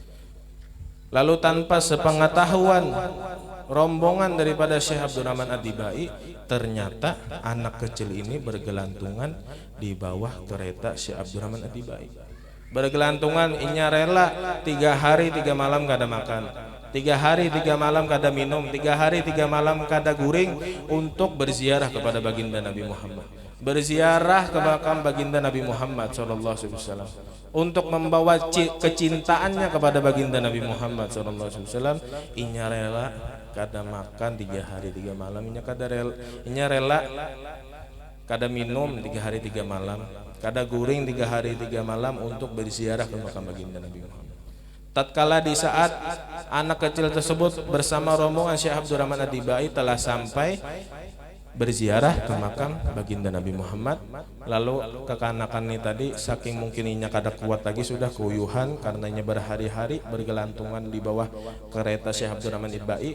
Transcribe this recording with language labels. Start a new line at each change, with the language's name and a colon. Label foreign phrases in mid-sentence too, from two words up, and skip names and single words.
Indonesian: Lalu tanpa sepengetahuan rombongan daripada Syekh Abdurrahman Ad-Dibai, ternyata anak kecil ini bergelantungan di bawah kereta Syekh Abdurrahman Ad-Dibai.
Banjar: Bergelantungan, inya rela 3 hari 3 malam kada makan, 3 hari 3 malam kada minum, 3 hari 3 malam kada guring untuk berziarah kepada baginda Nabi Muhammad, berziarah ke makam baginda Nabi Muhammad SAW, untuk membawa kecintaannya kepada baginda Nabi Muhammad SAW. Inya rela kada makan 3 hari 3 malam, inya rela kada minum 3 hari 3 malam, kada guring 3 hari 3 malam untuk berziarah ke makam baginda Nabi Muhammad. Tatkala di saat anak kecil tersebut bersama rombongan Syekh Abdurrahman Ad-Dibai telah sampai berziarah ke makam baginda Nabi Muhammad, lalu kekanakan ini tadi saking mungkinnya kada kuat lagi, sudah kuyuhan karenanya berhari-hari bergelantungan di bawah kereta Syekh Abdurrahman Ad-Dibai.